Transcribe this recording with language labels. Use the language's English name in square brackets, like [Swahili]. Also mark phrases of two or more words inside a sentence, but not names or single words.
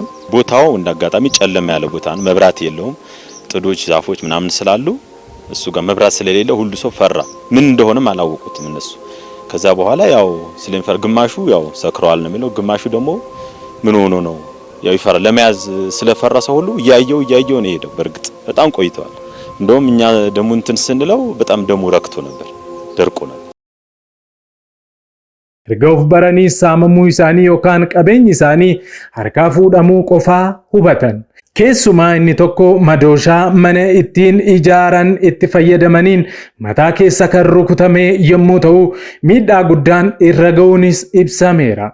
[Amharic] ቦታው እንዳጋጣሚ ጨለማ ያለ ቦታ ነው መብራት የለውም ጥዶች ዛፎች ምናምን ስላሉ እሱ ጋር መብራት ስለሌለ ሁሉ ሰው ፈራ ምን እንደሆነም አላወቁትም እነሱ ከዛ በኋላ ያው ስለንፈር ግማሹ ያው ሰክሯል ነው የሚለው ግማሹ ደግሞ ምን ሆኖ ነው ያው ይፈራ ለመያዝ ስለፈራ ሰው ሁሉ ያየው ነው ሄደው በርግጥ በጣም ቆይቷል እንደውም እኛ ደሙ እንትን ስንለው በጣም ደሙ ረክቶ ነበር ደርቆ ነበር [Oromo] Erga baranii saamamuu isaanii yookaan qabeenyi isaanii harkaa fuudhamuu qofaa hubatan. Keessumaa inni tokko madooshaa mana ittiin ijaaran itti fayyadamaniin mataa keessa kan rukutamee yommuu ta'u miidhaa guddaan irra ga'uunis ibsameera.